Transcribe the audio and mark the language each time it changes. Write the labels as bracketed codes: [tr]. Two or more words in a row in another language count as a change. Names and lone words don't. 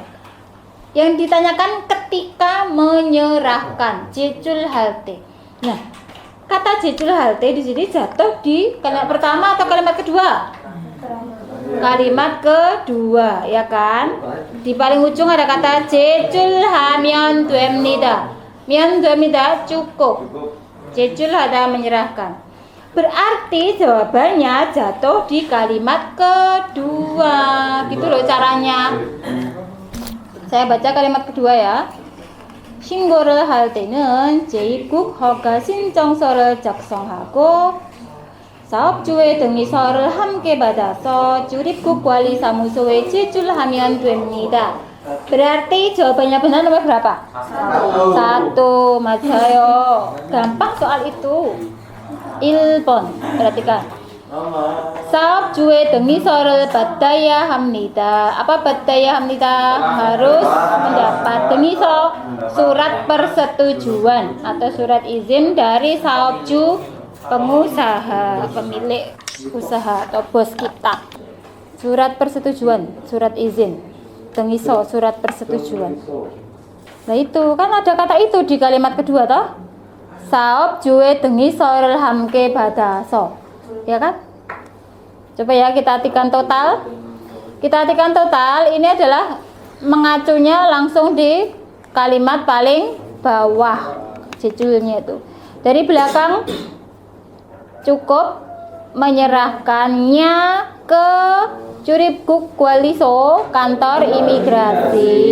[id] Yang ditanyakan ketika menyerahkan, [ko] 제출할 때. [id] Nah, kata [ko] 제출할 때 [id] di sini jatuh di kalimat pertama atau kalimat kedua? Kalimat kedua, ya kan? Di paling ujung ada kata [ko] 제출하면 됩니다. 면 됩니다 cukup. 제출하다 [id] menyerahkan. Berarti jawabannya jatuh di kalimat kedua. Gitu loh caranya. Saya baca kalimat kedua ya. [ko] 신고를 할 때는 제2국 허가 신청서를 작성하고 사업주의 동의서를 함께 받아서 주립국 관리사무소에 제출하면 됩니다. [id] Berarti jawabannya benar nomor berapa? Satu, 맞아요. Gampang soal itu. 1번. Perhatikan. [ko] 사업주의 동의서를 받아야 합니다. Apa 받아야 합니다? [id] Harus mendapat 동의서, surat persetujuan atau surat izin dari saopju, pengusaha, pemilik usaha atau bos kita. Surat persetujuan, surat izin, 동의서, surat persetujuan. Nah itu kan ada kata itu di kalimat kedua toh. [ko] 사업주의 동의서를 함께 받아서. [id] Ya kan? Coba ya kita artikan total. Kita artikan total, ini adalah mengacunya langsung di kalimat paling bawah jejulnya itu. Dari belakang cukup menyerahkannya ke Juribguk Gwaliso, kantor imigrasi.